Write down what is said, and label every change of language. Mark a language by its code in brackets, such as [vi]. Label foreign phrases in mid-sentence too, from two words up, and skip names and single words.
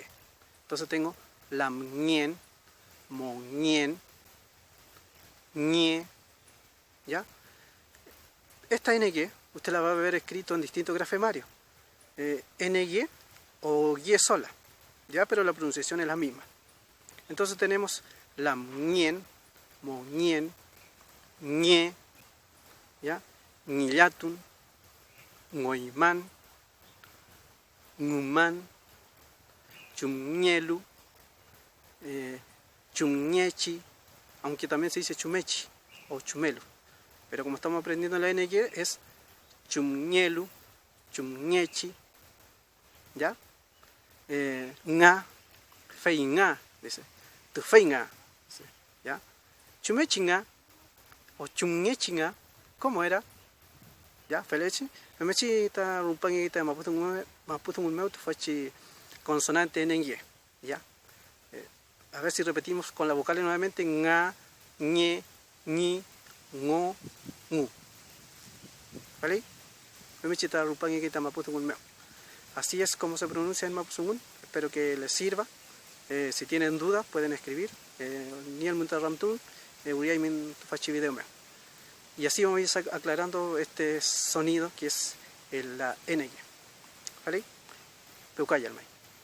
[es] Entonces tengo la mñen, moñen, ñe, ¿ya? Esta NY usted la va a ver escrito en distintos grafemarios. NY o Y sola, ¿ya? Pero la pronunciación es la misma. Entonces tenemos la mñen, moñen, ñe, ¿ya? [arn] Ñillatun, ngoiman, nguman, chumñelu, chumñechi, [es] aunque también se dice [arn] chumechi o chumelu, [es] pero como estamos aprendiendo la NY es [arn] chumñelu, chumñechi, [es] ¿ya? [arn] Nga, fei nga, dice, tu fei nga, ¿ya? Chumechi nga o chumñechi nga, [es] ¿cómo era? ¿Ya? [arn] Felechi, memechi ta rumpangi ta maputungun meu tu fachi consonante NY, ¿ya? [es] A ver si repetimos con la vocal nuevamente, [arn] nga, ñe, ñi, ngo, ngu. [es] ¿Vale? [arn] Memechi ta rumpangi ta maputungun meu. [es] Así es como se pronuncia en Mapuzungun. Espero que les sirva. Si tienen dudas pueden escribir. [arn] Ni el muntarramtun, uriay min tu fachi video meu. [es] Y así vamos a ir aclarando este sonido que es la NY. ¿Vale? Peucayalmay.